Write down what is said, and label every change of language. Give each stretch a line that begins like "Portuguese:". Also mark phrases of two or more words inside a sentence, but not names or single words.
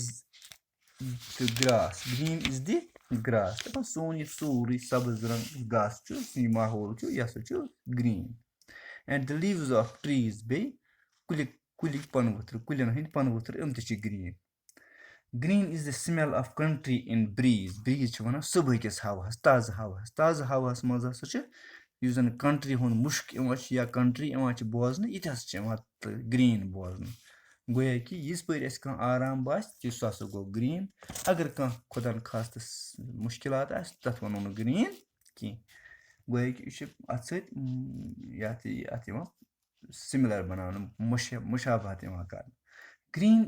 English: is the grass
Kashmiri: دَپان سون یہِ سورُے سبٕز رنٛگ گاسہٕ چھُ یہِ ماحول چھُ یہِ ہسا چھُ
English: green and the leaves of trees
Kashmiri: بیٚیہِ کُلٮ۪ن ہٕنٛدۍ پنہٕ ؤتھٕر یِم تہِ چھِ گرٛیٖن
English: is the smell of country in breeze
Kashmiri: چھِ وَنان صُبحٕکِس ہواہَس تازٕ ہواہَس منٛز ہسا چھِ یُس زَن کنٹری ہُنٛد مُشک یِوان چھِ یا کنٹری یِوان چھِ بوزنہٕ یہِ تہِ ہسا چھِ یِوان گرٛیٖن بوزنہٕ گویا کہِ یِژ پٲرۍ اَسہِ کانٛہہ آرام باسہِ سُہ ہسا گوٚو گرٛیٖن اگر کانٛہہ خۄدا نخواستہٕ مُشکِلات آسہِ تَتھ وَنو نہٕ گرٛیٖن کینٛہہ گویا کہِ یہِ چھُ اَتھ سۭتۍ اَتھ یِوان سِمِلَر بَناونہٕ مُشابہت یِوان کَرنہٕ گرٛیٖن